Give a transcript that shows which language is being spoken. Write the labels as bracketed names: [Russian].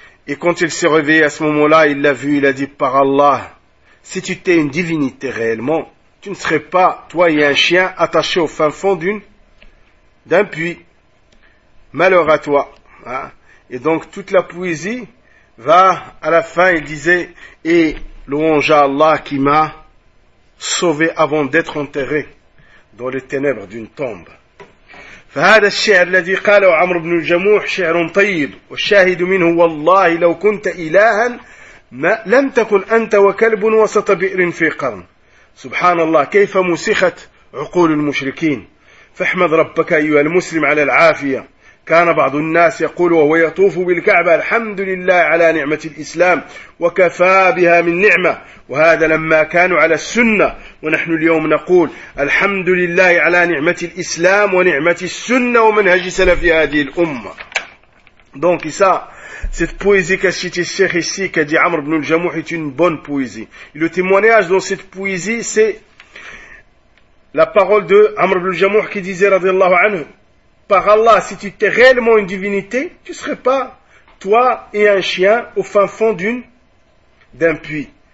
[French] Et quand il s'est réveillé à ce moment-là, il l'a vu, il a dit, par Allah, si tu étais une divinité réellement, tu ne serais pas, toi et un chien, attaché au fin fond d'un puits. Malheur à toi. Hein? Et donc toute la poésie va, à la fin, il disait, et louange à Allah qui m'a sauvé avant d'être enterré dans les ténèbres d'une tombe. [Arabic] فهذا الشعر الذي قاله عمرو بن الجموح شعر طيب والشاهد منه والله لو كنت إلها ما لم تكن أنت وكلب وسط بئر في قرن سبحان الله كيف مسخت عقول المشركين فاحمد ربك أيها المسلم على العافية كان بعض الناس يقول وهو يطوف بالكعبة الحمد لله على نعمة الإسلام وكفى بها من نعمة وهذا لما كانوا على السنة ونحن اليوم نقول الحمد لله على نعمة الإسلام ونعمة السنة ومنهج سلف هذه الأمة. [French] Donc ça, cette poésie qu'a cité Cheikh ici, qu'a dit Amr ibn al-Jamouh, est une bonne poésie. Le témoignage dans cette poésie, c'est la parole de Amr ibn al-Jamouh qui disait [Arabic] رضي الله عنه. [French] Par Allah, si tu étais réellement une divinité, tu ne serais pas toi et un chien au fin fond d'un puits.